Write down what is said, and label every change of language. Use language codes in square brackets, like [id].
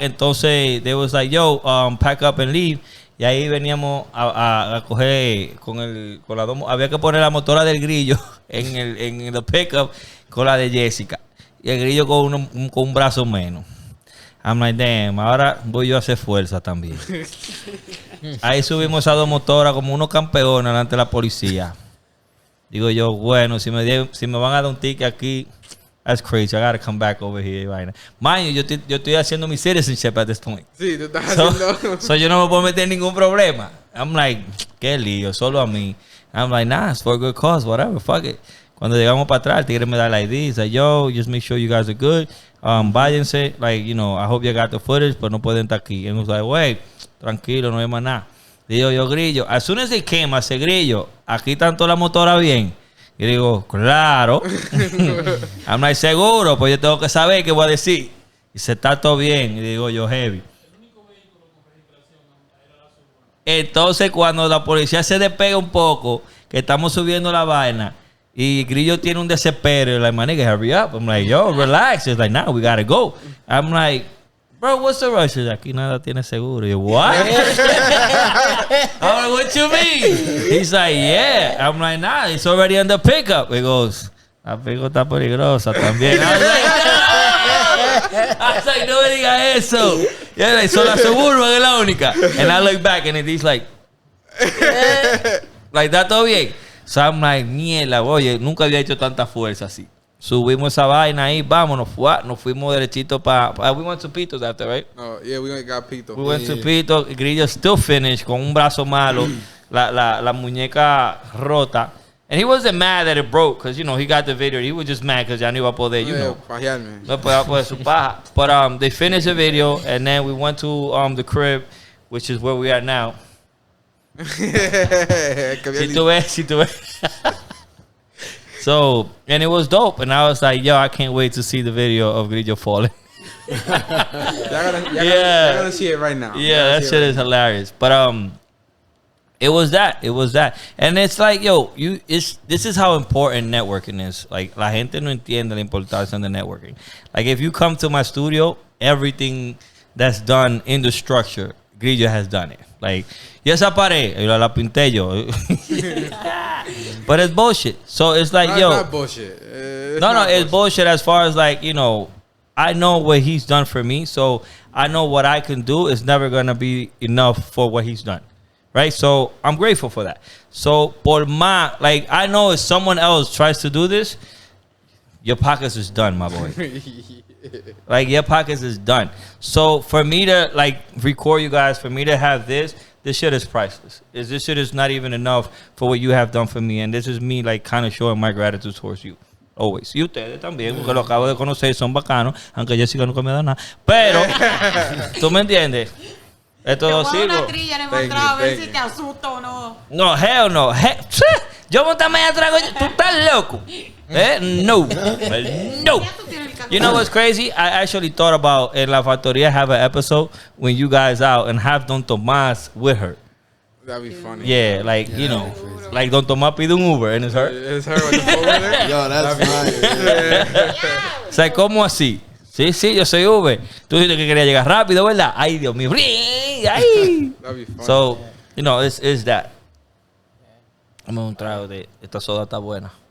[en] Entonces, they was like, yo, pack up and leave. [es] Y ahí veníamos a coger con la dos. Había que poner la motora del grillo en el pickup con la de Jessica. Y el grillo con un brazo menos. [en] I'm like, damn, [es] ahora voy yo a hacer fuerza también. Ahí subimos esas dos motoras como unos campeones delante de la policía. Digo yo, bueno, si me van a dar un ticket aquí, [en] that's crazy. I gotta come back over here right now. Mind you, [es] yo estoy haciendo mi [en] citizenship at this point. [es] Sí, tú estás haciendo. So yo no me puedo meter en ningún problema. [en] I'm like, [es] qué lío, solo a mí. [en] I'm like, nah, it's for a good cause, whatever, fuck it. [es] Cuando llegamos para atrás, el tigre me da la ID. [en] He's like, yo, just make sure you guys are good. [es] Váyanse, [en] like, you know, I hope you got the footage, [es] pero no pueden estar aquí. [en] And he was like, wait, [es] tranquilo, no hay más nada. Digo yo, grillo, [en] as soon as they came, [es] hace grillo, aquí tanto la motora bien. Y digo, claro. I'm like, seguro, pues yo tengo que saber qué voy a decir. Y se está todo bien. Y digo yo, heavy. Entonces, cuando la policía se despega un poco, que estamos subiendo la vaina, y Grillo tiene un desespero, [en] like, my nigga, hurry up. I'm like, yo, relax. He's like, nah, we gotta go. I'm like, bro, what's the rush? He's like, [es] aquí nada tiene seguro. [en] Yo, what? I'm like, what you mean? He's like, yeah. I'm like, nah, it's already on the pickup. He goes, [es] la pickup está peligrosa también. [en] I was like, [es] no me diga eso. [en] Yeah, like, so [es] la Suburban es la única. [en] And I look back and he's like, [es] ¿está todo bien? [en] So I'm like, [es] mierda, oye, nunca había hecho tanta fuerza así. Subimos esa vaina ahí, vámonos, nos fuimos derechito para... [en] we went to Pito's after, right? Oh, yeah, we got Pito. We went to Pito. Grillo still finished [es] con un brazo malo, la muñeca rota. [en] And he wasn't mad that it broke, because, you know, he got the video. He was just mad because [es] ya no iba a poder, [en] you know. [es] No podía poder su paja. [en] But they finished the video, and then we went to the crib, which is where we are now. [es] Si tú ves. [en] So, and it was dope. And I was like, yo, I can't wait to see the video of Grillo falling. Y'all gotta see it right now. Yeah, that shit is hilarious. But it was that. And it's like, yo, this is how important networking is. Like, [es] la gente no entiende la importancia de networking. [en] Like, if you come to my studio, everything that's done in the structure, Grillo has done it. [es] Like, y esa pared, la pinté yo. [en] But it's bullshit. So it's like, yo. It's not bullshit. It's bullshit as far as, like, you know, I know what he's done for me, so I know what I can do is never going to be enough for what he's done. Right? So I'm grateful for that. So, like, I know if someone else tries to do this, your pockets is done, my boy. Like, your pockets is done. So for me to, like, record you guys, for me to have this shit is priceless. This shit is not even enough for what you have done for me. And this is me, like, kind of showing my gratitude towards you. Always. [es] Y ustedes también, porque lo acabo de conocer, son bacanos, aunque Jessica nunca me da nada. Pero, ¿tú me entiendes? Esto te lo voy a dar sigo. una trilla en el a ver si te asusta o no. No, [en] hell no. [es] Yo montame atrás, coño. Tú estás loco. No. No. [en] You know what's crazy? I actually thought about in La Factoría have an episode when you guys out and have Don Tomás with her. That'd be funny. Yeah, like, you know, like Don Tomás [es] pide un Uber [en] and it's her. It's her with the over there. Yo, that's fire. [es] O sea, ¿cómo así? Sí, yo soy Uber. Tú dijiste que quería llegar rápido, ¿verdad? Ay, Dios mío. Ay. [en] That'd be funny. So, you know, it's that. [es] Dame un trago de esta soda está buena.